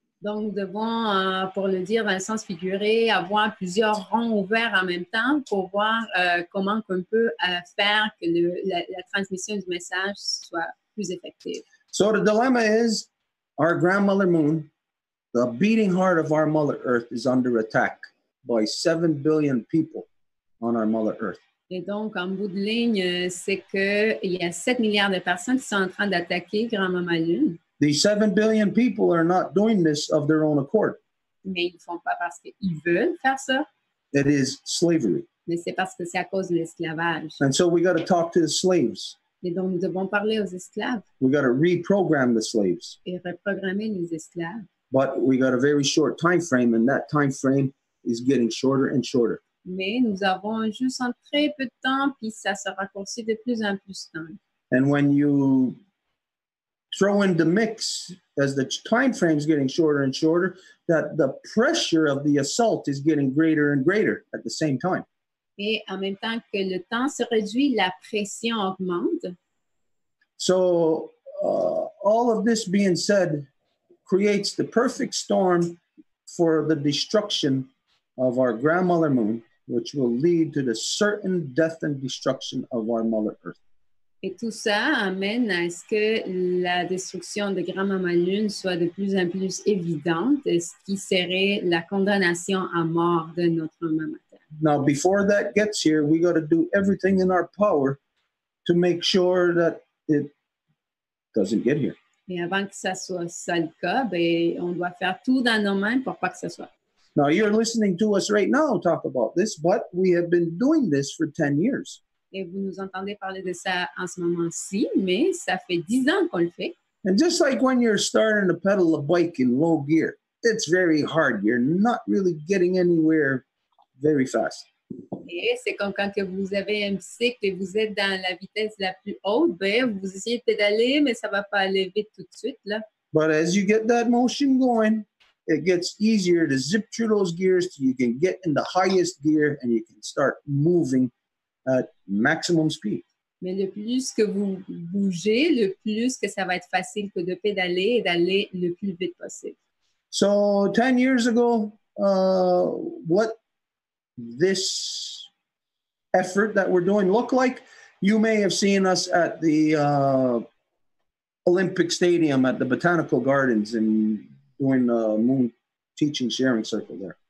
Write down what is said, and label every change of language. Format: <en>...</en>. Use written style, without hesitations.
<fr>Donc, nous devons, pour le dire dans le sens figuré, avoir plusieurs ronds ouverts en même temps pour voir comment on peut faire que la transmission du message soit plus effective.</fr> <en>So the dilemma is, our grandmother moon, the beating heart of our Mother Earth, is under attack by 7 billion people on our Mother Earth.</en> <fr>Et donc, en bout de ligne, c'est qu'il y a 7 milliards de personnes qui sont en train d'attaquer Grand-Maman Lune.</fr> <en>These 7 billion people are not doing this of their own accord.</en> <fr>Mais ils ne le font pas parce qu'ils veulent faire ça.</fr> <en>It is slavery.</en> <fr>Mais c'est parce que c'est à cause de l'esclavage.</fr> <en>And so we got to talk to the slaves.</en> <fr>Et donc, nous devons parler aux esclaves.</fr> <en>We got to reprogram the slaves.</en> <fr>Et reprogrammer les esclaves.</fr> <en>but we got a very short time frame, and that time frame is getting shorter and shorter.</en> <fr>Mais nous avons juste un très peu de temps, puis ça se raccourcit de plus en plus de temps.</fr> <en>And when you throw in the mix, as the time frame is getting shorter and shorter, that the pressure of the assault is getting greater and greater at the same time.</en> <fr>Et en même temps que le temps se réduit, la pression augmente.</fr> <en>So all of this being said creates the perfect storm for the destruction of our grandmother moon, which will lead to the certain death and destruction of our mother earth.</en> <fr>Et tout ça amène à ce que la destruction de Grand-Maman Lune soit de plus en plus évidente, ce qui serait la condamnation à mort de notre maman Terre.</fr> <en>Now, before that gets here, we got to do everything in our power to make sure that it doesn't get here.</en> <fr>Et avant que ça soit ça le cas, ben, on doit faire tout dans nos mains pour pas que ça soit.</fr> <en>Now, you're listening to us right now talk about this, but we have been doing this for 10 years.</en> <fr>Et vous nous entendez parler de ça en ce moment-ci, mais ça fait 10 ans qu'on le fait.</fr> <en>And just like when you're starting to pedal a bike in low gear, it's very hard. You're not really getting anywhere very fast.</en> <fr>Et c'est comme quand que vous avez un bicycle et vous êtes dans la vitesse la plus haute, ben, vous essayez de pédaler, mais ça ne va pas aller vite tout de suite, là.</fr> <en>But as you get that motion going, it gets easier to zip through those gears till you can get in the highest gear and you can start moving at maximum speed.</en> <fr>Mais le plus que vous bougez, le plus que ça va être facile que de pédaler et d'aller le plus vite possible.</fr> <en>So 10 years ago, what this effort that we're doing look like, you may have seen us at the Olympic Stadium at the Botanical Gardens and doing the Moon Teaching Sharing Circle there.</en>